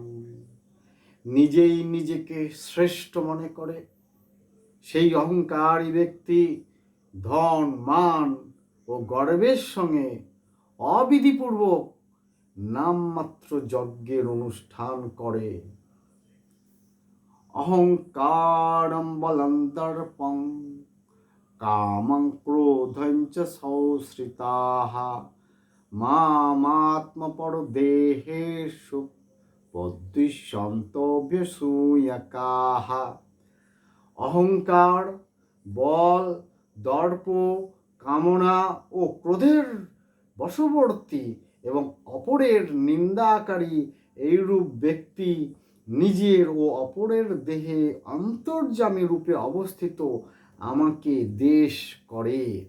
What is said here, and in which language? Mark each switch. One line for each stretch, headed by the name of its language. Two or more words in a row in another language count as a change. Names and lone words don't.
Bangla: নিজেই নিজেকে শ্রেষ্ঠ মনে করে সেই অহংকারী ব্যক্তি ধন, মান ও গর্বের সঙ্গে অবিধিপূর্বক নামমাত্র যজ্ঞের অনুষ্ঠান করে।
Sanskrit: অহংকারম বলম দর্পং কামং ক্রোধং চ সংশ্রিতাঃ মামাত্মপরদেহেষু প্রদ্বিষন্তভ্যসূয়কাঃ।
Bangla: অহংকার, বল, দর্প, কামনা ও ক্রোধের বশবর্তী এবং অপরের নিন্দাকারী এইরূপ ব্যক্তি নিজের ও অপরের দেহে অন্তর্যামী রূপে অবস্থিত আমাকে দ্বেষ করে।